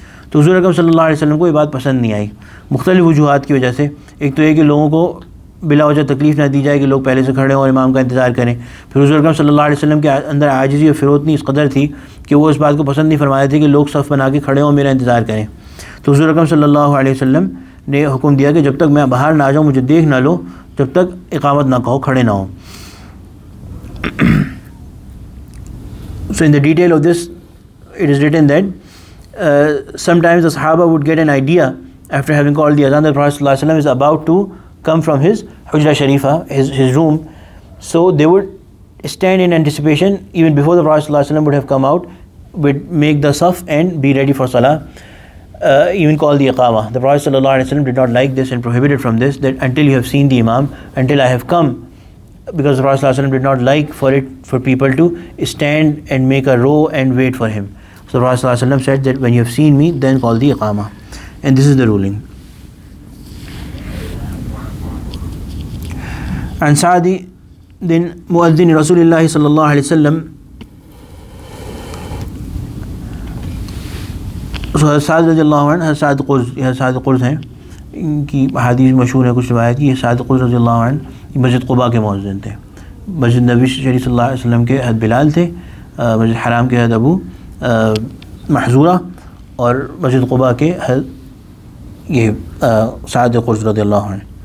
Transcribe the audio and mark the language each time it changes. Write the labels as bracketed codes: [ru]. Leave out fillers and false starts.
[ur] تو حضور اکرم صلی اللہ علیہ وسلم کو یہ بات پسند نہیں آئی، مختلف وجوہات کی وجہ سے۔ ایک تو یہ کہ لوگوں کو بلا وجہ تکلیف نہ دی جائے کہ لوگ پہلے سے کھڑے ہوں اور امام کا انتظار کریں۔ پھر حضور اکرم صلی اللہ علیہ وسلم کے اندر عاجزی اور فروتنی اس قدر تھی کہ وہ اس بات کو پسند نہیں فرماتے تھے کہ لوگ صف بنا کے کھڑے ہوں میرا انتظار کریں۔ تو حضور اکرم صلی اللہ علیہ وسلم نے حکم دیا کہ جب تک میں باہر نہ آ جاؤں، مجھے دیکھ نہ لو، جب تک اقامت نہ کہو، کھڑے نہ ہوں۔ [en] So in the detail of this, it is written that sometimes the Sahaba would get an idea after having called the adhan that Prophet sallallahu alaihi wasallam is about to come from his Hujra Sharifa, his room. So they would stand in anticipation even before the Prophet sallallahu alaihi wasallam would have come out, would make the saf and be ready for salah, even call the iqamah. The Prophet sallallahu alaihi wasallam did not like this and prohibited from this, that until you have seen the imam, until I have come, because the Prophet sallallahu alaihi wasallam did not like for people to stand and make a row and wait for him. So the Prophet sallallahu alaihi wasallam said that when you have seen me, then call the iqamah, and this is the ruling. [ar] عن سعد مؤذن رسول اللہ صلی اللہ علیہ وسلم، [ur] سعد رضی اللہ عنہ، سعد قرز ہیں، ان کی حدیث مشہور ہے کچھ روایت کی۔ یہ سعد قرز رضی اللہ عنہ مسجد قباء کے مؤذن تھے، مسجد نبی شریف صلی اللہ علیہ وسلم کے حد بلال تھے، مسجد حرام کے حد ابو محذورہ، اور مسجد قباء کے حد یہ سعد قرز رضی اللہ عنہ۔